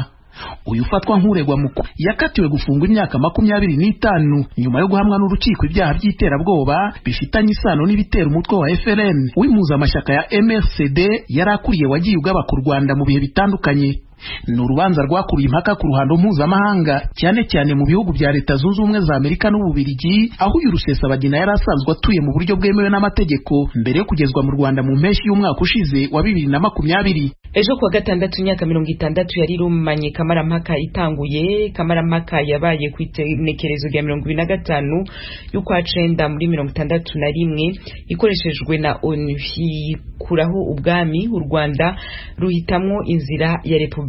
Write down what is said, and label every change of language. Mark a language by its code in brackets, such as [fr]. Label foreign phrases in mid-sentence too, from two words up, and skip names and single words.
[rw] Uyu ufatwa nk'uregwa mukuru yakatiwe gufungwa imyaka 25 nyuma yo guhamwa n'urukiko ibyaha by'iterabwoba bifitanye isano n'ibitera umutwe wa FLN w'impuzamashyaka ya MRCD yari akuriye wagiye ugaba ku Rwanda mu bihe bitandukanye. Ni urubanza rwakuruye impaka ku ruhando mpuzamahanga cyane cyane mu bihugu bya Leta Zunze Ubumwe za Amerika n'Ububiligi, aho uyu Rusesabagina yari asanzwe atuye mu buryo bwemewe n'amategeko mbere yo kugezwa mu Rwanda mu mpeshyi y'umwaka ushize wa 2020. [rn] Ejo kuwa gatandatu imyaka 60 yari rumanye kamarampaka itanguye. Kamarampaka yabaye ku itenekerezo rya 25 y'ukwa 9 muri 61 ikoreshejwe na ONU kuraho ubwami u Rwanda ruhitamwo inzira ya Repubulika.